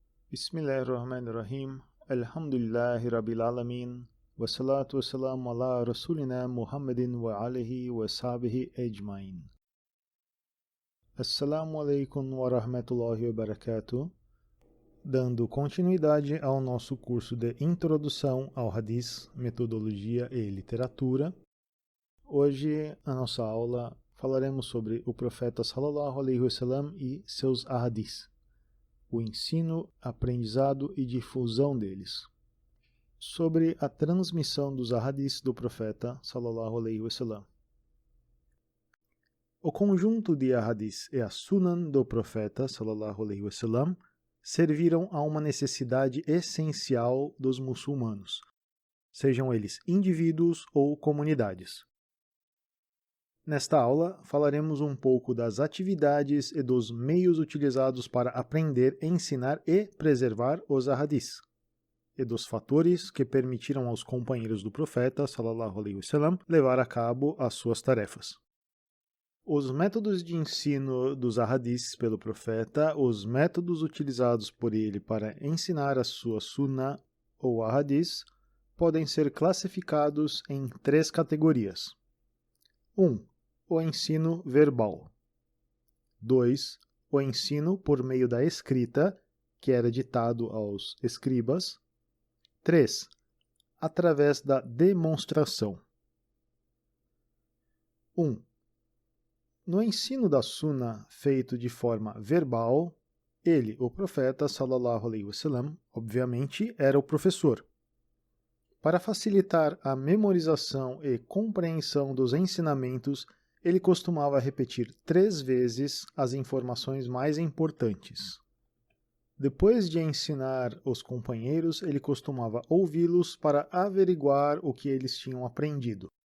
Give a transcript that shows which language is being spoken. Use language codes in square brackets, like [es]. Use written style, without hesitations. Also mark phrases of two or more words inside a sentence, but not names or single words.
[ar] بسم الله الرحمن الرحيم. الحمد لله رب العالمين. والصلاة والسلام على رسولنا محمد وآله وصحبه أجمعين. السلام عليكم ورحمة الله وبركاته. [pt] Dando continuidade ao nosso curso de Introdução ao Hadith, Metodologia e Literatura. Hoje, a nossa aula, falaremos sobre o profeta [ar] صلى الله عليه وسلم [pt] e seus ahadith, o ensino, aprendizado e difusão deles. Sobre a transmissão dos ahadiths do profeta [ar] صلى الله عليه وسلم. [pt] O conjunto de ahadiths e a sunan do profeta [ar] صلى الله عليه وسلم [pt] serviram a uma necessidade essencial dos muçulmanos, sejam eles indivíduos ou comunidades. Nesta aula, falaremos um pouco das atividades e dos meios utilizados para aprender, ensinar e preservar os ahadiths, e dos fatores que permitiram aos companheiros do profeta [ar] صلى الله عليه وسلم [pt] levar a cabo as suas tarefas. Os métodos de ensino dos ahadiths pelo profeta, os métodos utilizados por ele para ensinar a sua sunnah ou ahadiths, podem ser classificados em 3 categorias. 1. O ensino verbal. 2. O ensino por meio da escrita, que era ditado aos escribas. 3. Através da demonstração. 1. No ensino da sunnah feito de forma verbal, ele, o profeta [ar] صلى الله عليه وسلم, [pt] obviamente era o professor. Para facilitar a memorização e compreensão dos ensinamentos, ele costumava repetir 3 vezes as informações mais importantes. Depois de ensinar os companheiros, ele costumava ouvi-los para averiguar o que eles tinham aprendido.